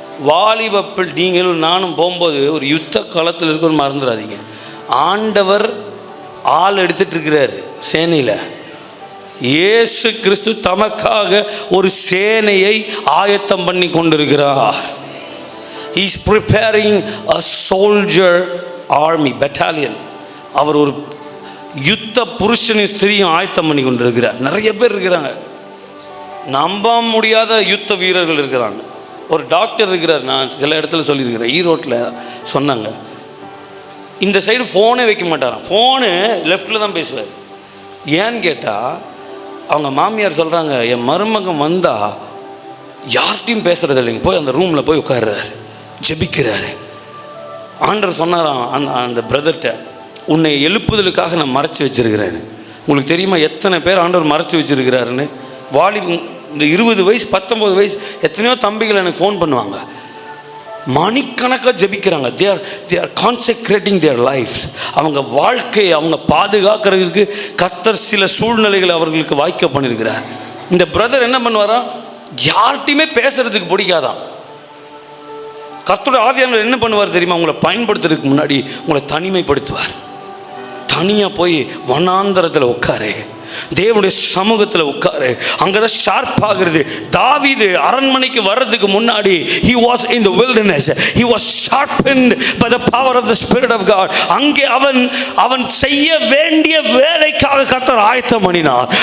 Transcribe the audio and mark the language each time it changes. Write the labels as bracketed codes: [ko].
[ta] வாலிபப்பில் நீங்களும் நானும் போகும்போது ஒரு யுத்த காலத்தில் இருக்கணும்னு மறந்துடாதீங்க. ஆண்டவர் ஆள் எடுத்துகிட்டு இருக்கிறார் சேனையில். இயேசு கிறிஸ்து தமக்காக ஒரு சேனையை ஆயத்தம் பண்ணி கொண்டிருக்கிறார். [en] He is preparing a soldier army battalion. [ta] அவர் ஒரு யுத்த புருஷனின் ஸ்திரீயும் ஆயத்தம் பண்ணி கொண்டிருக்கிறார். நிறைய பேர் இருக்கிறாங்க, நம்ப முடியாத யுத்த வீரர்கள் இருக்கிறாங்க. ஒரு டாக்டர் இருக்கிறார், நான் சில இடத்துல சொல்லியிருக்கிறேன், ஈரோட்டில் சொன்னாங்க, இந்த சைடு ஃபோனே வைக்க மாட்டாராம், ஃபோனு லெஃப்டில் தான் பேசுவார். ஏன்னு கேட்டால் அவங்க மாமியார் சொல்கிறாங்க, என் மருமகன் வந்தால் யார்கிட்டையும் பேசுகிறது இல்லைங்க, போய் அந்த ரூமில் போய் உட்கார்றாரு, ஜெபிக்கிறாரு. ஆண்டவர் சொன்னாராம் அந்த பிரதர்கிட்ட, உன்னை எழுப்புதலுக்காக நான் மறைச்சி வச்சுருக்கிறேன். உங்களுக்கு தெரியுமா எத்தனை பேர் ஆண்டவர் மறைச்சி வச்சுருக்கிறாருன்னு? இந்த 20 வயசு 19 வயசு எத்தனையோ தம்பிகள் எனக்கு ஃபோன் பண்ணுவாங்க, மணிக்கணக்காக ஜெபிக்கிறாங்க. [en] they are consecrating their lives. [ta] அவங்க வாழ்க்கையை அவங்க பாதுகாக்கிறதுக்கு கர்த்தர் சில சூழ்நிலைகளை அவர்களுக்கு வாய்க்க பண்ணியிருக்கிறார். இந்த பிரதர் என்ன பண்ணுவாரா, யார்கிட்டையுமே பேசுறதுக்கு பிடிக்காதான். கர்த்தருடைய ஆவியானவர் என்ன பண்ணுவார் தெரியுமா, உங்களை பயன்படுத்துறதுக்கு முன்னாடி உங்களை தனிமைப்படுத்துவார். தனியாக போய் வனாந்தரத்தில் உட்காரு, தேவனுடைய சமூகத்தில் உட்காரு, அங்கதான் ஷார்ப் ஆகிறது. தாவீது அரண்மனைக்கு வர்றதுக்கு முன்னாடி [en] he was in the wilderness, he was sharpened by the power of the spirit of God. [ta] அங்கே அவன் செய்ய வேண்டிய வேலைக்காக கர்த்தர் ஆயத்தம் பண்ணினார்.